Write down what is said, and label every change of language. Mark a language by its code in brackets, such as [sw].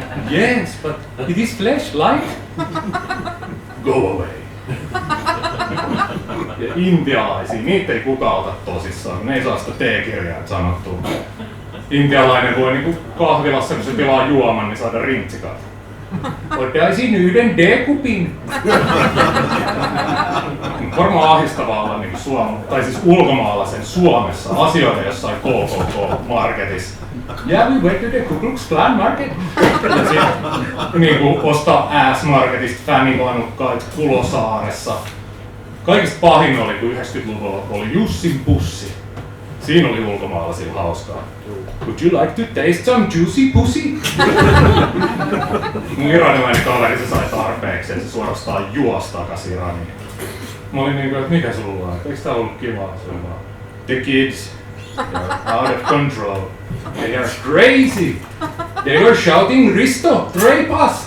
[en] Yes, but it is flesh, light. Go away. [fi] Ja intialaisia, niitä ei kukaan ota tosissaan, ne ei saa sitä teekirjaa sanottua. Intialainen voi niinku kahvilassa, kun se tilaa juoman, niin saada rintsikat. Ottaisin 1 D-kupin. Varmaan ahdistavaa olla niinku tai siis ulkomaalaisen Suomessa asioida jossain KKK-marketissa. [en] Yeah, we went to the Ku Klux Klan market. [fi] Ja sit niinku ostaa ass-marketista fänivanukkaita Kulosaaressa. Kaikista pahin oli, kun 90-luvulla oli Jussin pussi. Siinä oli ulkomaalaisilla hauskaa. [en] Would you like to taste some juicy pussy? [fi] Mun iranilainen kaveri se sai tarpeeksi ja se suorastaan juosi takas Iraniin. Mä olin niinku, että mikä sulla on? Eiks tää ollut kivaa? Se on vaan, [en] the kids, they're out of control. They are crazy. They were shouting, Risto, rape us!